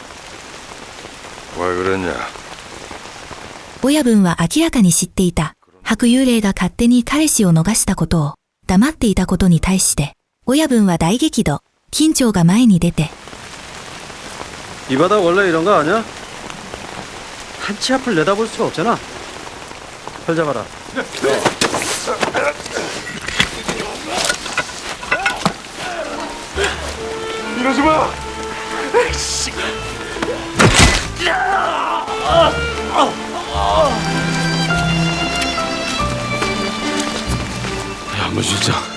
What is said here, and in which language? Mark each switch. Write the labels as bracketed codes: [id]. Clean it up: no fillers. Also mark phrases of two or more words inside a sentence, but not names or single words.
[ko] 왜 그랬냐? [ja] 親分は明らかに知っていた。白幽霊が勝手に彼氏を逃したことを黙っていたことに対して、親分は大激怒。緊張が前に出て。 [ko] 이 바다 원래 이런 거 아니야? 한치 앞을 내다볼 수 없잖아. 팔 잡아라. 이러지 마! 야, 뭐 진짜.